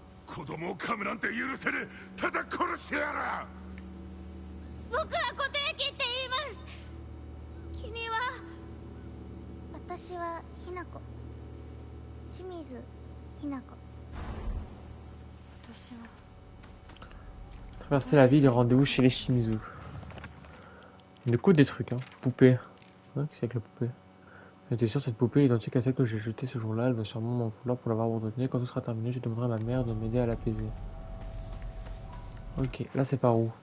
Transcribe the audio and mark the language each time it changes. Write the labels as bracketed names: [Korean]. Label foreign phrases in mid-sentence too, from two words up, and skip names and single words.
[Japanese] 子供を噛むなんて許せねえ。ただ殺してやら。僕は固定機って言います。君は？私はひなこ。清水ひなこ。私は [French] Traverser la ville et rendez-vous chez les Shimizu. Du coup, des trucs, hein. Poupée. Ouais, qu'est-ce avec la poupée? J'étais sûr, cette poupée est identique à celle que j'ai jetée ce jour-là. Elle va sûrement m'en vouloir pour l'avoir abandonnée. Quand tout sera terminé, je demanderai à ma mère de m'aider à l'apaiser. Ok, là c'est par où?